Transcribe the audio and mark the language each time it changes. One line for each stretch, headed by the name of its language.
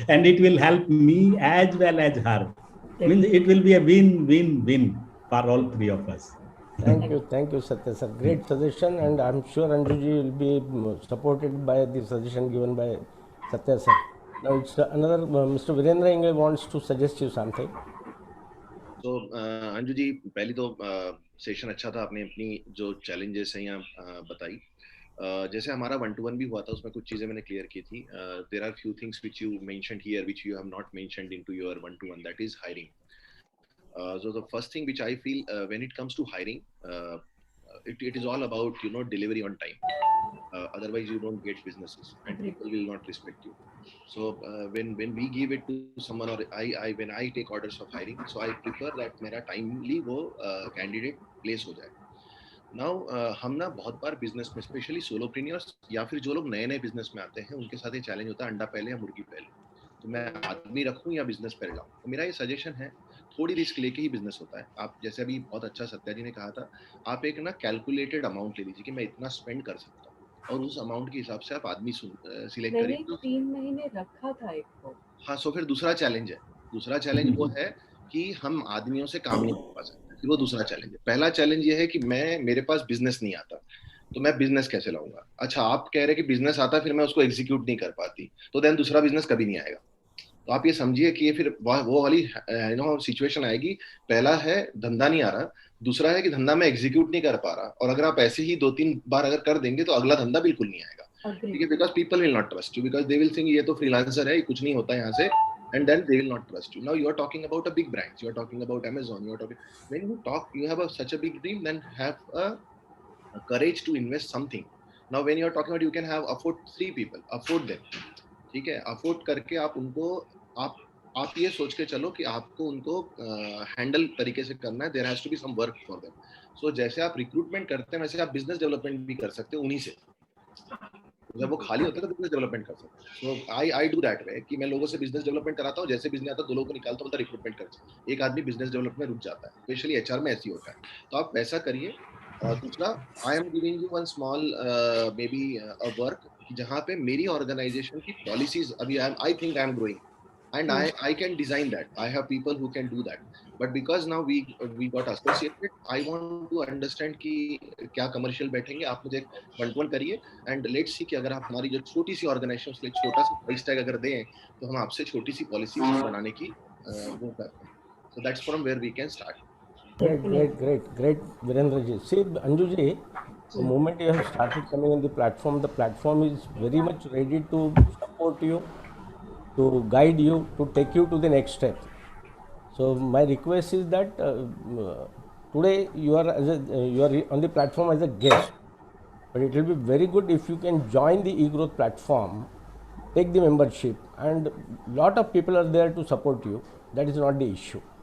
English: And it will help me as well as her. Means it will be a win-win-win for all three of us. Thank you, Satya sir. Great suggestion, and I'm sure Anjuji will be supported by the suggestion given by Satya sir. Now it's another Mr. Virendra Ingle wants to suggest you something.
Hindi: तो अंजू जी, पहली तो session अच्छा था, आपने अपनी जो challenges हैं यहाँ बताई. जैसे हमारा 1-to-1 भी हुआ था, उसमें कुछ चीजें मैंने क्लियर की थी.
English: There are few things which you mentioned here which you have not mentioned into your 1-to-1, that is hiring. So the first thing which I feel when it comes to hiring, it is all about delivery on time. Otherwise you don't get businesses and people will not respect you. So when we give it to someone, or I when I take orders of hiring, so I prefer that
Hindi: मेरा
English: timely
Hindi: वो
English: candidate place
Hindi: हो जाए. Now हम ना बहुत बार business में, specially सोलोप्रेन्योर्स या फिर जो लोग नए नए बिजनेस में आते हैं, उनके साथ ये चैलेंज होता है अंडा पहले या मुर्गी पहले. तो मैं आदमी रखूं या बिजनेस पहले लाऊं. तो मेरा ये सजेशन है, थोड़ी रिस्क लेके ही बिजनेस होता है. आप जैसे अभी बहुत अच्छा सत्या जी ने कहा था, आप एक ना कैलकुलेटेड अमाउंट ले लीजिए कि मैं इतना स्पेंड कर सकता हूँ, और उस अमाउंट के हिसाब से आप आदमी सिलेक्ट मैंने करिए. 3 महीने रखा था एक को. हाँ, सो फिर दूसरा चैलेंज है. दूसरा चैलेंज वो है कि हम आदमियों से काम नहीं कर पा सकते. फिर वो दूसरा चैलेंज है. पहला चैलेंज ये है कि मेरे पास बिजनेस नहीं आता, तो मैं बिजनेस कैसे लाऊंगा. अच्छा, आप कह रहे हैं कि बिजनेस आता, फिर मैं उसको एग्जीक्यूट नहीं कर पाती, तो देन दूसरा बिजनेस कभी नहीं आएगा. तो आप ये समझिए कि ये फिर वो वाली सिचुएशन आएगी. पहला है धंधा नहीं आ रहा, दूसरा है कि धंधा मैं एग्जीक्यूट नहीं कर पा रहा, और अगर आप ऐसे ही 2-3 बार अगर कर देंगे तो अगला धंधा बिल्कुल नहीं आएगा. ठीक है,
English: because people will not trust you, because they will think
Hindi: ये तो फ्रीलांसर है, कुछ नहीं होता यहाँ से,
English: and then they will not trust you. Now you are talking about a big brand, you are talking about Amazon, you are talking, when you talk, you have such a big dream, then have a courage to invest something. Now when you are talking about, you can have afford 3 people, afford them.
Hindi: ठीक है, afford करके आप उनको, आप ये सोच के चलो कि आपको उनको हैंडल तरीके से करना है.
English: There has to be some work for them.
Hindi: सो जैसे आप रिक्रूटमेंट करते हैं, वैसे आप बिजनेस डेवलपमेंट भी कर सकते हो उन्हीं से. जब वो खाली होता है तो बिजनेस डेवलपमेंट कर सकते हैं.
English: so I do that way
Hindi: कि मैं लोगों से बिजनेस डेवलपमेंट कराता हूँ. जैसे बिजनेस आता है, 2 लोगों को निकालता हूँ, रिक्रूटमेंट करता हूँ. एक आदमी बिजनेस डेवलपमेंट में रुक जाता है, स्पेशली एचआर में ऐसी होता है. तो आप वैसा करिए. और दूसरा,
English: I am giving you one small maybe a work,
Hindi: जहाँ पे मेरी ऑर्गेनाइजेशन की पॉलिसीज, अभी
English: I think I am growing and I can design that. I have people who can do that, but because now we got associated, I want to understand
Hindi: कि क्या
English: commercial
Hindi: बैठेंगे. आप मुझे 1-to-1 करिए
English: and let's see
Hindi: कि अगर आप हमारी जो छोटी सी ऑर्गेनाइजेशन उसके छोटा सा प्राइस टैग अगर दें, तो हम आपसे छोटी सी पॉलिसी बनाने की वो करते हैं.
English: So that's from where we can start. Great, Virendra ji. See, Anju ji, the moment you have started coming on the platform is very much ready to support you, to guide you, to take you to the next step. So my request is that today you are on the platform as a guest, but it will be very good if you can join the eGrowth platform, take the membership, and lot of people are there to support you. That is not the issue.